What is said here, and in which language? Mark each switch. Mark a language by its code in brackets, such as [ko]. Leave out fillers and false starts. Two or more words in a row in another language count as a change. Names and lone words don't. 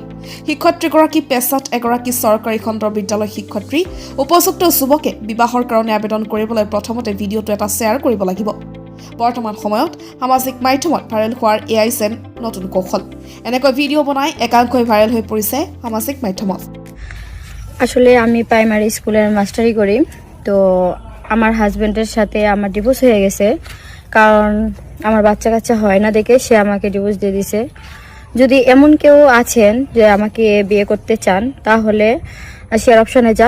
[as] শিক্ষয়িত্ৰীগৰাকী পেছাত এগৰাকী চৰকাৰী খণ্ডৰ বিদ্যালয় শিক্ষয়িত্ৰী। উপযুক্ত যুৱকে বিবাহৰ কাৰণে আবেদন কৰিবলৈ প্ৰথমতে ভিডিঅ'টো এটা শ্বেয়াৰ কৰিব লাগিব। বৰ্তমান সময়ত সামাজিক মাধ্যমত ভাইৰেল হোৱাৰ এয়াই যেন নতুন কৌশল। এনেকৈ ভিডিঅ' বনাই একাংশই ভাইৰেল হৈ পৰিছে সামাজিক মাধ্যমত। [bn] আসলে আমি [en] primary school [bn] মাস্টারি করি, তো আমার হাজবেন্ডের সাথে আমার ডিভোর্স হয়ে গেছে। কারণ আমার বাচ্চা কাচ্চা হয় না দেখে সে আমাকে ডিভোর্স দিয়ে দিছে। যদি এমন কেউ আছেন যে আমাকে বিয়ে করতে চান, তাহলে [en] share option [bn] যান।